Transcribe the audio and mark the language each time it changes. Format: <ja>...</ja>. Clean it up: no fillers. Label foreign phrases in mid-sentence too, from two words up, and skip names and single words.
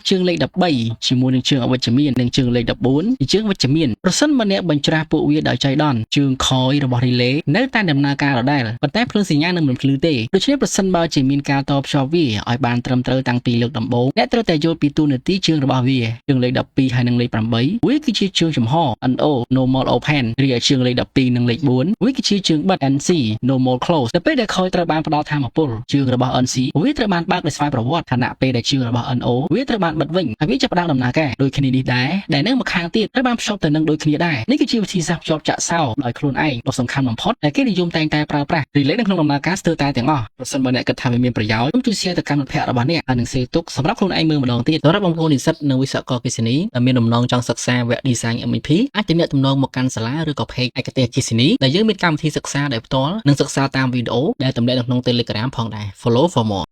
<km>ជើងលេខ13ជាមួយនឹងជើងអវិជ្ជមាននិងជើងលេខ14ជាជើងវិជ្ជមានប្រសិនបើអ្នកបញ្ច្រាស់ពួកវាដោយចៃដន្យជើងខយរបស់ relay នៅតែដំណើរការដដែលប៉ុន្តែភ្លើងសញ្ញានឹងមិនភ្លឺទេដូច្នេះប្រសិនបើជាមានការតភ្ជាប់វាឲ្យបានត្រឹមត្រូវតាំងពីលើ កដំបូងអ្នកត្រូវតែយល់ពីតួនាទីជើងរបស់វាជើងលេខ12ហើយនិងលេខ8វាគឺជាជើងចំហ NO</km> <en>normal open</en> <km>រីឯជើងលេខ12និងលេខ4វាគឺជាជើងបិទ NC</km> <en>normal close</en> <km>ទៅពេលដែល ខយត្រូវបានផ្ដល់ថាមពលជើងរបស់ NC វាត្រូវបានបើកដោយស្វ័យប្រវត្តិខណៈពេលដែលជើងរបស់ NO វាត្រូវបានបិទវិញហើយវាចាប់ផ្ដើមដំណើរការដូច គ្នានេះដែរដែលនៅម្ខាងទៀតត្រូវបានភ្ជាប់ទៅនឹងដូចគ្នាដែរនេះគឺជាវិធីសាស្ត្រភ្ជាប់ចាក់សោដោយខ្លួនឯងដ៏សំខាន់បំផុតដែលគេនិយមតែងតែប្រើប្រាស់ relay នៅក្នុងដំណើរការស្ទើរតែទាំងអស់ប្រសិនបើអ្នកគិតថាវាមានប្រយោជន៍ខ្ញុំជួយ share ទៅកាន់មិត្តភ័ក្តិរបស់អ្នកហើយនឹង share ទុកសម្រាប់ខ្លួនឯងមើលម្ដងទៀតសម្រាប់បងប្អូននិស្សិតនៅវិស្វករអគ្គិសនីដែលមានបំណងចង់សិក្សាវគ្គ</km> <en>design MEP</en> <km>អាចទំនាក់ទំនងមកកាន់សាលាឬក៏ page ឯកទេសអគ្គិសនីដែលយើងមានកម្មវិធីសិក្សាដោយផ្ទាល់និងសិក្សាតាមវីដេអូដែលទម្លាក់នៅក្នុង Telegram ផងដែរ</km> <en>follow for more</en>